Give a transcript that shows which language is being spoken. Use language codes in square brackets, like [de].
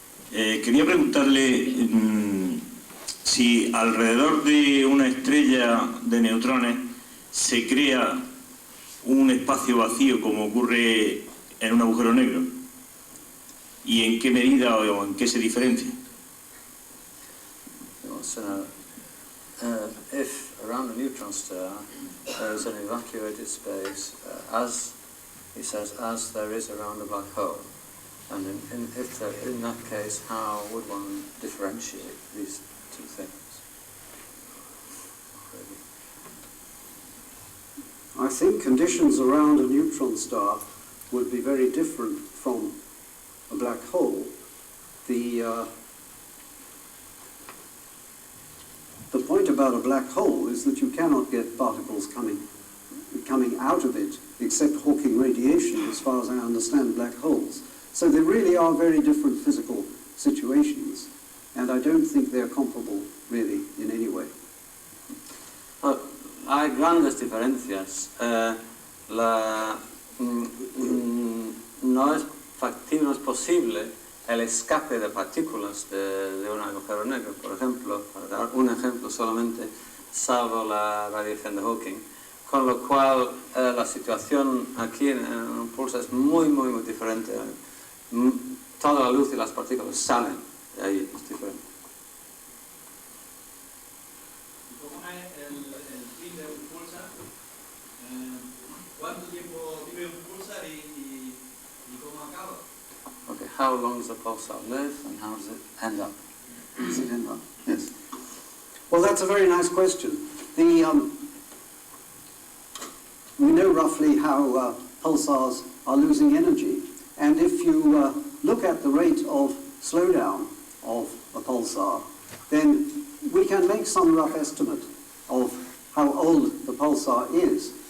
[es] Quería preguntarle si alrededor de una estrella de neutrones se crea un espacio vacío como ocurre en un agujero negro y en qué medida o en qué se diferencia. [en] If around a neutron star there is an evacuated space, as he says, as there is around a black hole. And if in that case, how would one differentiate these two things? I think conditions around a neutron star would be very different from a black hole. The point about a black hole is that you cannot get particles coming coming out of it except Hawking radiation, as far as I understand black holes. So they really are very different physical situations, and I don't think they're comparable really in any way. [es] Hay grandes diferencias. No es factible, no es posible el escape de partículas de un agujero negro, por ejemplo, para dar un ejemplo solamente, salvo la radiación de Hawking, con lo cual la situación aquí en un pulsar es muy diferente. Toda la luz y las partículas salen de ahí, es diferente. ¿Cómo es el fin de un pulsar? ¿Cuánto tiempo vive un pulsar y cómo acaba? [en] Okay, how long does the pulsar live and how does it end up? Does it end up? Yes. Well, that's a very nice question. We know roughly how pulsars are losing energy, and if you look at the rate of slowdown of a pulsar, then we can make some rough estimate of how old the pulsar is.